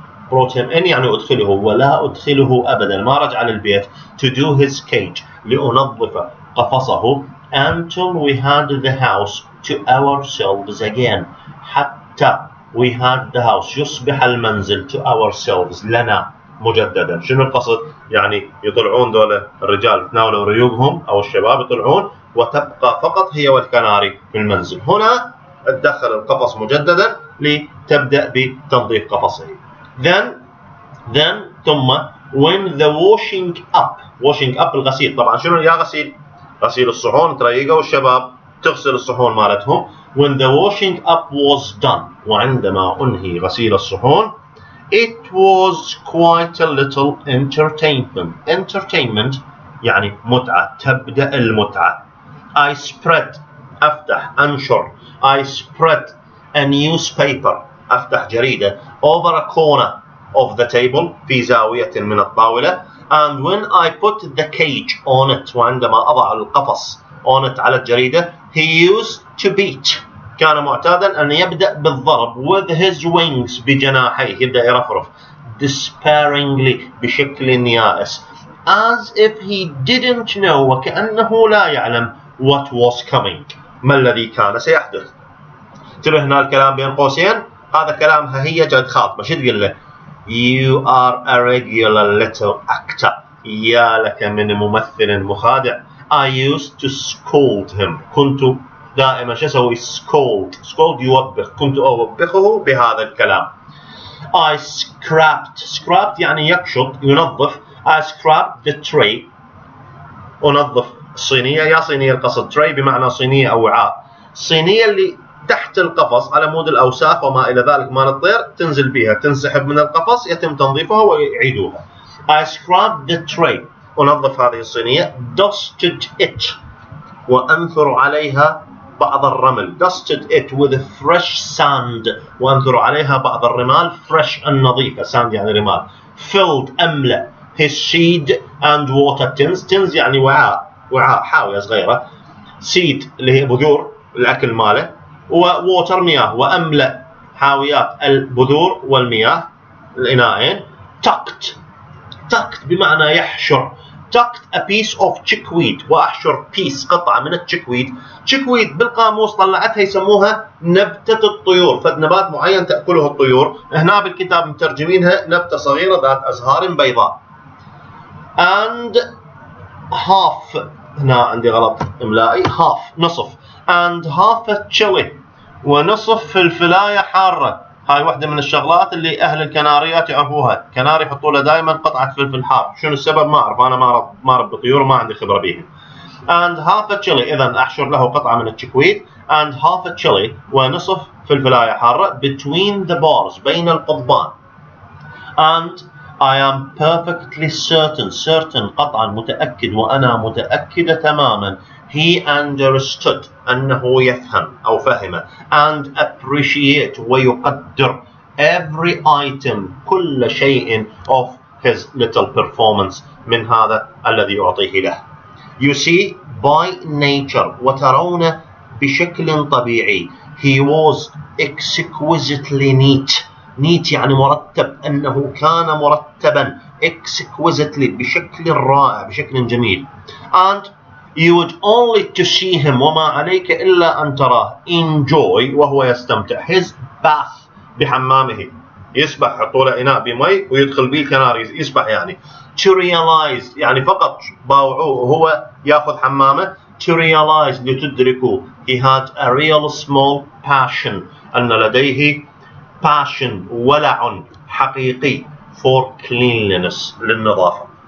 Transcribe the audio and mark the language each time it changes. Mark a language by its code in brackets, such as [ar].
[en] brought him in [ar] يعني أدخله ولا أدخله أبدا ما رجع للبيت [en] to do his cage [ar] لأنظف قفصه [en] until we had the house to ourselves again [ar] حتى [en] we had the house [ar] يصبح المنزل [en] to ourselves [ar] لنا مجددا. شنو القصد؟ يعني يطلعون دول الرجال يتناولوا ريوقهم أو الشباب يطلعون وتبقى فقط هي والكناري في المنزل. هنا تدخل القفص مجددا لتبدأ بتنظيف قفصه. [en] then [ar] ثم [en] when the washing up [ar] الغسيل طبعا شنو يا غسيل الصحون تريقوا الشباب تغسل الصحون مالتهم. [en] when the washing up was done [ar] وعندما أنهي غسيل الصحون [en] it was quite a little entertainment [ar] يعني متعة تبدأ المتعة. [en] I spread [ar] أفتح أنشر [en] I spread a newspaper [ar] أفتح جريدة [en] over a corner of the table [ar] في زاوية من الطاولة [en] and when I put the cage on it [ar] وعندما أضع القفص [en] on it [ar] على الجريدة [en] he used to beat [ar] كان معتادا أن يبدأ بالضرب [en] with his wings [ar] بجناحيه يبدأ يرفرف [en] despairingly [ar] بشكل يائس [en] as if he didn't know [ar] وكأنه لا يعلم [en] what was coming [ar] ما الذي كان سيحدث. انتبه هنا الكلام بين قوسين هذا كلامها هي جد خاطبة. شو تقول له؟ [en] You are a regular little actor. [ar] يا لك من ممثل مخادع. [en] I used to scold him. [ar] كنت دائما شو اسوي؟ scold يوبخ. كنت أوبخه بهذا الكلام. [en] I scrapped [ar] يعني يكشط ينظف. [en] I scrapped the tray. [ar] أنظف الصينية. يا صينية القصد tray بمعنى صينية أو وعاء. الصينية اللي تحت القفص على مود الأوساخ وما إلى ذلك مال الطير تنزل بها تنسحب من القفص يتم تنظيفها ويعيدوها. [en] I scrubbed the tray [ar] أنظف هذه الصينية. [en] Dusted it [ar] وأنثر عليها بعض الرمل. [en] Dusted it with fresh sand [ar] وأنثر عليها بعض الرمال. fresh النظيفة sand يعني رمال. [en] Filled [ar] أملأ [en] his seed and water tins. [ar] tins يعني وعاء حاوية صغيرة. seed اللي هي بذور الأكل ماله وووتر مياه وأملأ حاويات البذور والمياه الإناءين. tucked بمعنى يحشر. [en] tucked a piece of chickweed [ar] وأحشر [en] piece [ar] قطعة من [en] الchickweed. [ar] chickweed بالقاموس طلعتها يسموها نبتة الطيور. فنبات معين تأكله الطيور. هنا بالكتاب مترجمينها نبتة صغيرة ذات أزهار بيضاء. [en] and half [ar] هنا عندي غلط إملائي half نصف. [en] and half a chili [ar] ونصف فلفلاية حارة. هاي واحدة من الشغلات اللي أهل الكناريات يعرفوها. كناري يحطوا له دائما قطعة فلفل حار. شنو السبب ما أعرف أنا ما رب طيور وما عندي خبرة بيهم. [en] and half a chili [ar] إذا أحشر له قطعة من التشكويت. [en] and half a chili [ar] ونصف فلفلاية حارة [en] between the bars [ar] بين القضبان. [en] and I am perfectly certain [ar] قطعا متأكد وأنا متأكدة تماما [en] he understood [ar] أنه يفهم أو فهم [en] and appreciate [ar] ويقدر [en] every item [ar] كل شيء [en] of his little performance [ar] من هذا الذي أعطيه له. [en] You see by nature [ar] وترون بشكل طبيعي [en] he was exquisitely neat [ar] يعني مرتب أنه كان مرتبا exquisitely بشكل رائع بشكل جميل. [en] and you would only to see him [ar] وما عليك إلا أن تراه [en] enjoy [ar] وهو يستمتع [en] his bath [ar] بحمامه. يسبح يحطوا له إناء بمي ويدخل به الكناري يسبح يعني. [en] to realize [ar] يعني فقط باوعوه وهو ياخذ حمامه. [en] to realize [ar] لتدركوا [en] he had a real small passion [ar] أن لديه [en] passion [ar] ولع حقيقي [en] for cleanliness [ar] للنظافة.